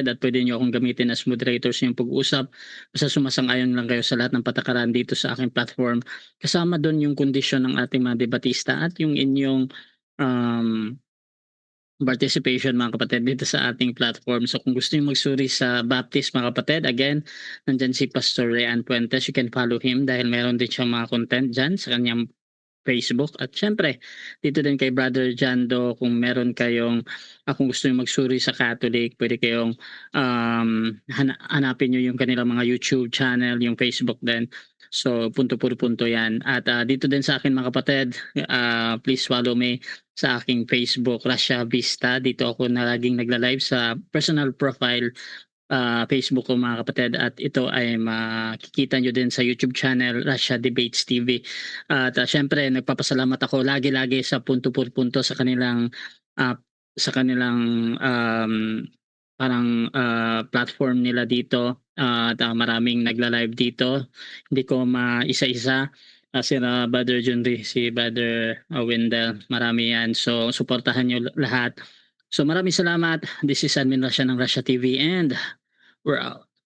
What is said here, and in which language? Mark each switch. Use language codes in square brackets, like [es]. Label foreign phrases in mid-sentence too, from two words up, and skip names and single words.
[tl] At pwede nyo akong gamitin [en] as moderator [tl] sa inyong pag-usap. Basta sumasang-ayon lang kayo sa lahat ng patakaran dito sa aking platform. Kasama doon yung kondisyon ng ating mga debatista at yung inyong participation mga kapatid dito sa ating platform. So kung gusto niyo magsuri sa Baptist mga kapatid, again, nandyan si Pastor Rian Puentes. [en] You can follow him [tl] dahil meron din siyang mga content dyan sa kanyang Facebook. At syempre, dito din kay Brother Jando, kung meron kayong, kung gusto niyo magsuri sa Catholic, pwede kayong hanapin niyo yung kanilang mga YouTube channel, yung Facebook din. So, punto por punto yan. At dito din sa akin mga kapatid, [en] please follow me [tl] sa aking Facebook, Rasha Vista. Dito ako na laging nagla-live sa [en] personal profile [tl] Facebook ko mga kapatid. At ito ay makikita nyo din sa YouTube channel, Rasha Debates TV. At syempre, nagpapasalamat ako lagi-lagi sa punto por punto sa kanilang platform nila dito. At maraming nagla-live dito. Hindi ko maisa-isa. Si Brother Junri, si Brother Wendell, marami yan. So, suportahan nyo lahat. So maraming salamat. [en] This is Admin Russia ng Russia TV and we're out.